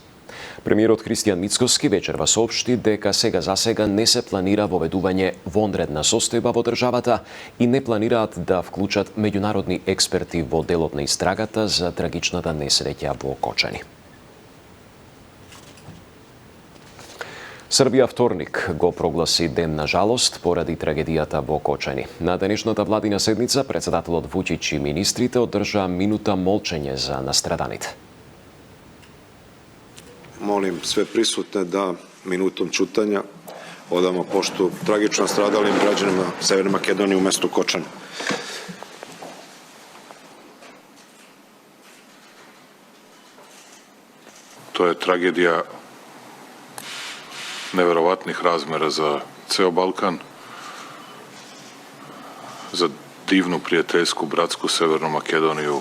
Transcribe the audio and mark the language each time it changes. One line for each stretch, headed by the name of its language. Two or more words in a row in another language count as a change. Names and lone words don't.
Macedonian: Премиерот Христијан Мицкоски вечерва соопшти дека сега за сега не се планира воведување вонредна состојба во државата и не планираат да вклучат меѓународни експерти во делот на истрагата за трагичната несреќа во Кочани. Србија вторник го прогласи ден на жалост поради трагедијата во Кочани. На денешната владина седница председателот Вуќич и министрите одржаа минута молчење за настраданите.
Serbian: Molim sve prisutne da minutom ćutanja odamo poštu tragično stradalim građanima Severne Makedonije u mestu Kočan. To je tragedija neverovatnih razmera za ceo Balkan, za divnu, prijateljsku, bratsku Severnu Makedoniju.